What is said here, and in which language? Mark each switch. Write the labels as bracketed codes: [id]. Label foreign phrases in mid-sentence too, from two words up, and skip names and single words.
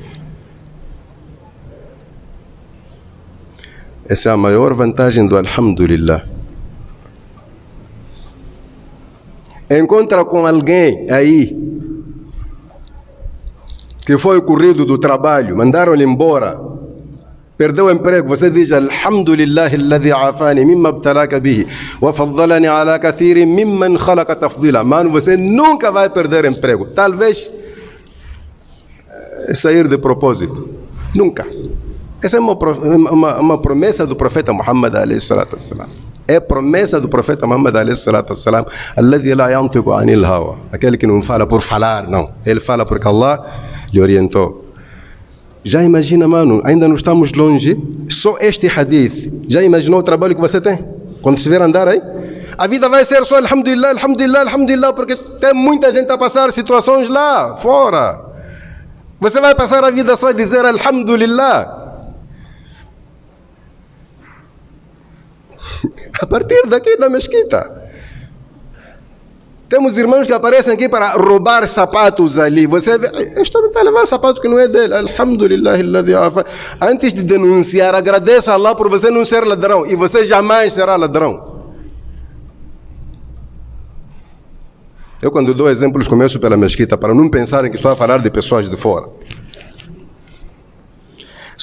[pt] Essa é a maior vantagem do alhamdulillah. Encontra com alguém aí que foi corrido do trabalho, mandaram-lhe embora, perdeu o emprego, você diz [ar] الحمد لله الذي عافاني مما ابتلاك به وفضلني على كثير ممن خلق تفضيلا. [pt] Mano, você nunca vai perder emprego, talvez sair de propósito, nunca. Essa é uma promessa do profeta Muhammad [ar] عليه الصلاة والسلام. [pt] É promessa do profeta Muhammad [ar] عليه الصلاة والسلام، الذي لا ينطق عن الهوى, [pt] aquele que não fala por falar, não, ele fala porque Allah lhe orientou. Já imagina, mano, ainda não estamos longe, só este hadith, já imaginou o trabalho que você tem? Quando estiver a andar aí, a vida vai ser só [ar] الحمد لله، الحمد لله، الحمد لله, [pt] porque tem muita gente a passar situações lá fora. Você vai passar a vida só a dizer alhamdulillah. A partir daqui da mesquita, temos irmãos que aparecem aqui para roubar sapatos ali. Você vê, este homem está a levar sapato que não é dele. [ar] الحمد لله الذي عافاني. [pt] Antes de denunciar, agradeça a Allah por você não ser ladrão. E você jamais será ladrão. Eu, quando dou exemplos, começo pela mesquita, para não pensarem que estou a falar de pessoas de fora.